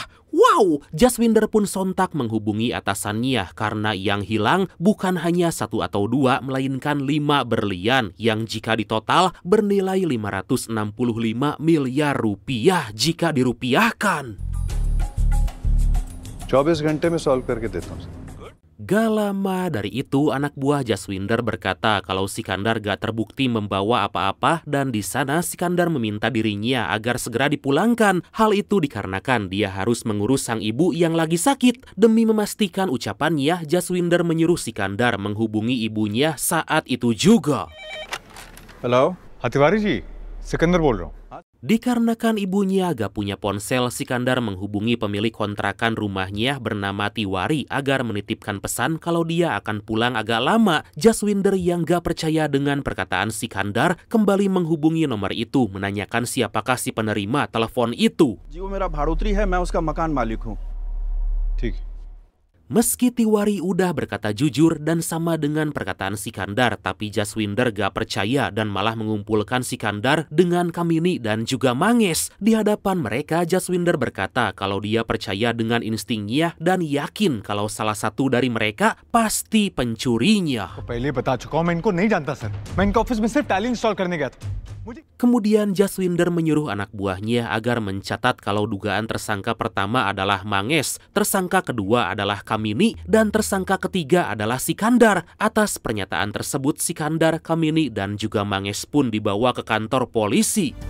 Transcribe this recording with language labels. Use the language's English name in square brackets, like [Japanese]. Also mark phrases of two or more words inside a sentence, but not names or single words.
[Indonesian] Wow, Jaswinder pun sontak menghubungi atasannya karena yang hilang bukan hanya 1 atau 2, melainkan 5 berlian yang jika ditotal bernilai 565 miliar rupiah jika dirupiahkan. [Hindi] 24 घंटे में सॉल्व करके देता हूं. [Indonesian] Gak lama dari itu, anak buah Jaswinder berkata kalau Sikandar gak terbukti membawa apa-apa dan di sana Sikandar meminta dirinya agar segera dipulangkan. Hal itu dikarenakan dia harus mengurus sang ibu yang lagi sakit. Demi memastikan ucapannya, Jaswinder menyuruh Sikandar menghubungi ibunya saat itu juga. [Hindi] Halo, तिवारी जी, सिकंदर बोल रहा हूँ. [Indonesian] Dikarenakan ibunya gak punya ponsel, Sikandar menghubungi pemilik kontrakan rumahnya bernama Tiwari agar menitipkan pesan kalau dia akan pulang agak lama. Jaswinder yang gak percaya dengan perkataan Sikandar kembali menghubungi nomor itu menanyakan siapakah si penerima telepon itu. [Hindi] जी वो मेरा भाड़ोत्री है, मैं उसका मकान मालिक हूँ. ठीक. [Indonesian] Meski Tiwari udah berkata jujur dan sama dengan perkataan Sikandar, tapi Jaswinder gak percaya dan malah mengumpulkan Sikandar dengan Kamini dan juga Mangesh. Di hadapan mereka, Jaswinder berkata kalau dia percaya dengan instingnya dan yakin kalau salah satu dari mereka pasti pencurinya. [Hindi] पहले बता चुका हूँ, मैं इनको नहीं जानता सर. मैं इनके ऑफिस में सिर्फ टैली इंस्टॉल करने गया था. [Indonesian] Kemudian Jaswinder menyuruh anak buahnya agar mencatat kalau dugaan tersangka pertama adalah Mangesh, tersangka kedua adalah Kamini, dan tersangka ketiga adalah Sikandar. Atas pernyataan tersebut, Sikandar, Kamini, dan juga Mangesh pun dibawa ke kantor polisi.